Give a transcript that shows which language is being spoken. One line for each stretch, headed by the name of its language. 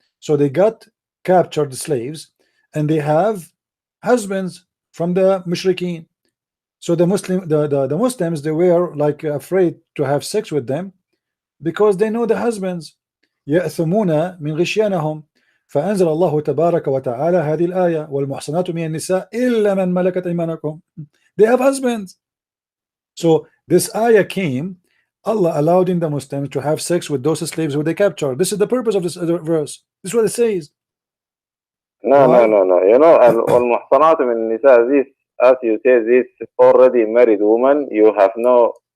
English: So they got captured slaves and they have husbands from the mushrikeen. So the Muslims, they were like afraid to have sex with them because they know the husbands.
Arabic: يأثمون من غشيانهم فأنزل الله تبارك وتعالى هذه الآية والمحصنات من النساء إلا من ملكت أيمانكم.
English: They have husbands. So this ayah came, Allah allowed in the Muslims to have sex with those slaves who they captured. This is the purpose of this verse. This is what it says. no, you know,
Arabic: al-muhsanat min nisa,
English: this, as you say, this already married woman, you have no